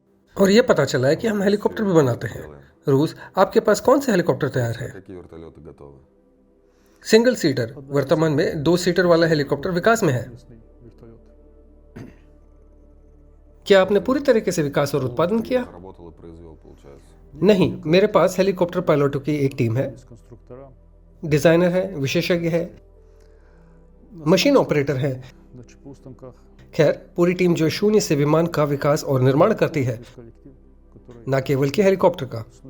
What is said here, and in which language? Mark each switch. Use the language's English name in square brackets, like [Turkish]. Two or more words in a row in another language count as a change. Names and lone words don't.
[Hindi] और ये पता चला है कि हम हेलीकॉप्टर भी बनाते हैं। रूस, आपके पास कौन से हेलीकॉप्टर तैयार है? [Russian] Какие вертолеты готовы? [Hindi] सिंगल सीटर, वर्तमान में 2 सीटर वाला हेलीकॉप्टर विकास में है। क्या आपने पूरी तरीके से विकास और उत्पादन किया? [Russian] Разработал и произвел, получается. [Hindi] नहीं, मेरे पास हेलीकॉप्टर पायलटों की एक टीम है, डिजाइनर है, विशेषज्ञ है, मशीन ऑपरेटर है। खैर, पूरी टीम जो शून्य से विमान का विकास और निर्माण करती है, न केवल कि हेलीकॉप्टर का।